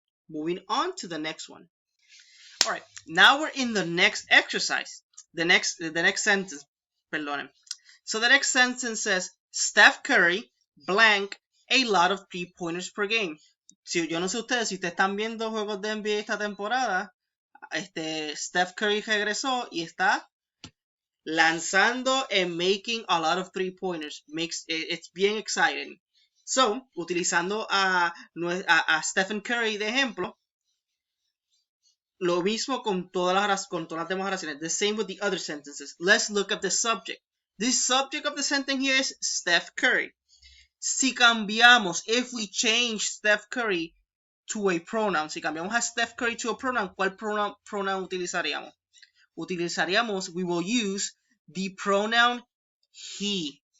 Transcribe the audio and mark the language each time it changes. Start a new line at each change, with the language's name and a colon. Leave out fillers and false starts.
English: Moving on to the next one. All right, now we're in the next exercise. The next sentence, perdón. So the next sentence says, Steph Curry blank a lot of 3-pointers per game.
Spanish: Si yo no sé ustedes, si ustedes están viendo juegos de NBA esta temporada, Steph Curry regresó y está lanzando
English: and making a lot of 3-pointers. It's bien exciting.
Spanish: So, utilizando a Stephen Curry de ejemplo, lo mismo con todas las demás oraciones.
English: The same with the other sentences. Let's look at the subject. The subject of the sentence here is Steph Curry.
Spanish: Si cambiamos,
English: if we change Steph Curry to a pronoun,
Spanish: si cambiamos a Steph Curry
English: to a pronoun,
Spanish: ¿cuál pronoun utilizaríamos?
English: We will use the pronoun he.